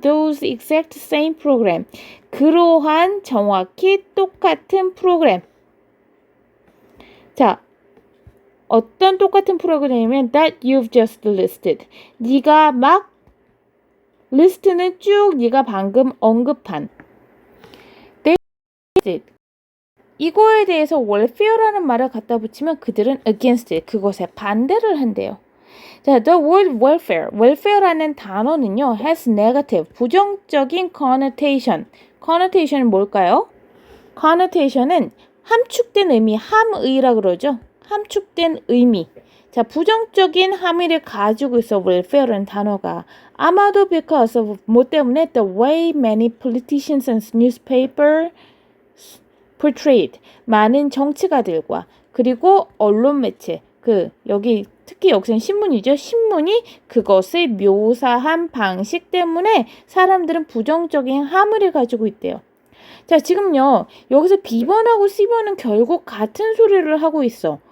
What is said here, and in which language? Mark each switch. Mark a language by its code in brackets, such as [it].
[en] Those exact same program [ko] 그러한 정확히 똑같은 프로그램 자, 어떤 똑같은 프로그램이면 [en] that you've just listed. [ko] 네가 막 리스트는 쭉 네가 방금 언급한 이거에 대해서 welfare라는 말을 갖다 붙이면 그들은 [en] against it, [ko] 그것에 반대를 한대요. 자, [en] the word welfare [ko] 라는 단어는요 [en] has negative, [ko] 부정적인 connotation. connotation은 뭘까요? connotation은 함축된 의미, 함의라 그러죠. 함축된 의미. 자, 부정적인 함의를 가지고 있어. welfare라는 단어가. 아마도 [en] because of [ko] 뭐 때문에 [en] the way many politicians and newspapers portrayed. [ko] 많은 정치가들과 그리고 언론 매체 여기 특히 여기서는 신문이죠. 신문이 그것을 묘사한 방식 때문에 사람들은 부정적인 함의를 가지고 있대요. 자, 지금요. 여기서 B번하고 C번은 결국 같은 소리를 하고 있어.